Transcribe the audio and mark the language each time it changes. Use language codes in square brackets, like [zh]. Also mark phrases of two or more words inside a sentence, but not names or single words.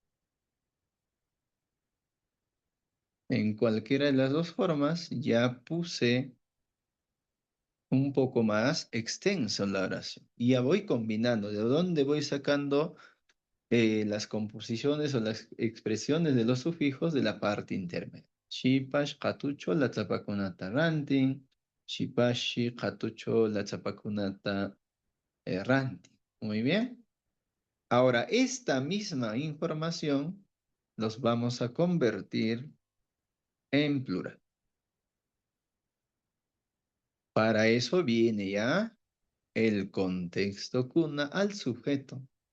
[es] En cualquiera de las dos formas ya puse un poco más extenso la oración. Y ya voy combinando. ¿De dónde voy sacando las composiciones o las expresiones de los sufijos de la parte intermedia? [qu] Shipash, katucho, la tzapakunata rantin. Shipashi, katucho, la tzapakunata rantin. [es] Muy bien. Ahora, esta misma información los vamos a convertir en plural. Para eso viene ya el contexto cuna al sujeto.